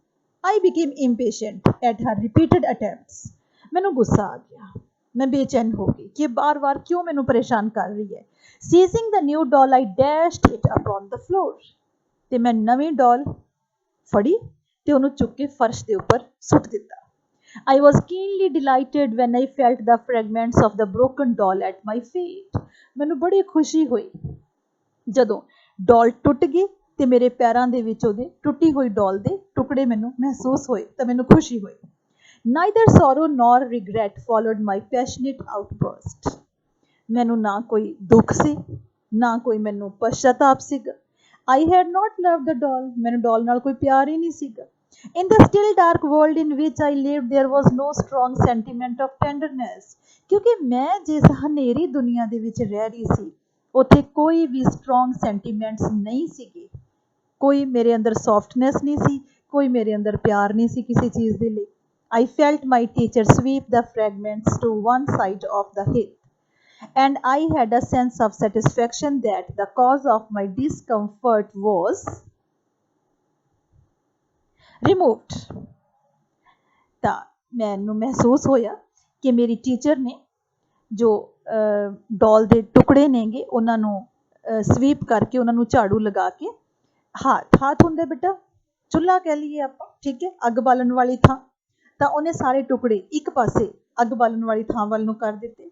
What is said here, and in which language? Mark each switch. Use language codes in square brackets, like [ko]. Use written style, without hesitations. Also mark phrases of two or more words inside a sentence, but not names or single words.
[en] I became impatient at her repeated attempts. [pa] ਮੈਨੂੰ ਗੁੱਸਾ ਆ ਗਿਆ, ਮੈਂ ਬੇਚੈਨ ਹੋ ਗਈ ਕਿ ਬਾਰ-ਬਾਰ ਕਿਉਂ ਮੈਨੂੰ ਪਰੇਸ਼ਾਨ ਕਰ ਰਹੀ ਹੈ। [en] Seizing the new doll I dashed it upon the floor. [pa] ਤੇ ਮੈਂ ਨਵੀਂ ਡੋਲ ਫੜੀ ਤੇ ਉਹਨੂੰ ਚੁੱਕ ਕੇ ਫਰਸ਼ ਦੇ ਉੱਪਰ ਸੁੱਟ ਦਿੱਤਾ। [en] I was keenly delighted when I felt the fragments of the broken doll at my feet. [pa] ਮੈਨੂੰ ਬੜੀ ਖੁਸ਼ੀ ਹੋਈ ਜਦੋਂ ਡੋਲ ਟੁੱਟ ਗਈ ਤੇ ਮੇਰੇ ਪੈਰਾਂ ਦੇ ਵਿੱਚ ਉਹਦੇ ਟੁੱਟੀ ਹੋਈ ਡੋਲ ਦੇ ਟੁਕੜੇ ਮੈਨੂੰ ਮਹਿਸੂਸ ਹੋਏ ਤਾਂ ਮੈਨੂੰ ਖੁਸ਼ੀ ਹੋਈ। [en] Neither sorrow nor regret followed my passionate outburst. [pa] ਮੈਨੂੰ ਨਾ ਕੋਈ ਦੁੱਖ ਸੀ, ਨਾ ਕੋਈ ਮੈਨੂੰ ਪਛਤਾਪ ਸੀਗਾ। [en] I had not loved the doll. [pa] ਮੈਨੂੰ ਡੋਲ ਨਾਲ ਕੋਈ ਪਿਆਰ ਹੀ ਨਹੀਂ ਸੀਗਾ। [en] In the still dark world in which I lived, there was no strong sentiment of tenderness. [pa] ਕਿਉਂਕਿ ਮੈਂ ਜਿਸ ਹਨੇਰੀ ਦੁਨੀਆ ਦੇ ਵਿੱਚ ਰਹਿ ਰਹੀ ਸੀ, ਉੱਥੇ ਕੋਈ ਵੀ [en] strong sentiments [pa] ਨਹੀਂ ਸੀਗੇ। ਕੋਈ ਮੇਰੇ ਅੰਦਰ ਸੌਫਟਨੈਸ ਨਹੀਂ ਸੀ, ਕੋਈ ਮੇਰੇ ਅੰਦਰ ਪਿਆਰ ਨਹੀਂ ਸੀ ਕਿਸੇ ਚੀਜ਼ ਦੇ ਲਈ। [en] I felt my teacher sweep the fragments to one side of the heap, and I had a sense of satisfaction that the cause of my discomfort was removed. [pa] ਤਾਂ ਮੈਨੂੰ ਮਹਿਸੂਸ ਹੋਇਆ ਕਿ ਮੇਰੀ ਟੀਚਰ ਨੇ ਜੋ ਡੋਲ ਦੇ ਟੁਕੜੇ ਨੇਗੇ ਉਹਨਾਂ ਨੂੰ ਸਵੀਪ ਕਰਕੇ, ਉਹਨਾਂ ਨੂੰ ਝਾੜੂ ਲਗਾ ਕੇ, ਹਾਥ ਹੁੰਦਾ ਬੇਟਾ ਚੁੱਲ੍ਹਾ ਕਹਿ ਲਈਏ ਆਪਾਂ, ਠੀਕ ਹੈ, ਅੱਗ ਬਾਲਣ ਵਾਲੀ ਥਾਂ, ਤਾਂ ਉਹਨੇ ਸਾਰੇ ਟੁਕੜੇ ਇੱਕ ਪਾਸੇ ਅੱਗ ਬਾਲਣ ਵਾਲੀ ਥਾਂ ਵੱਲ ਨੂੰ ਕਰ ਦਿੱਤੇ।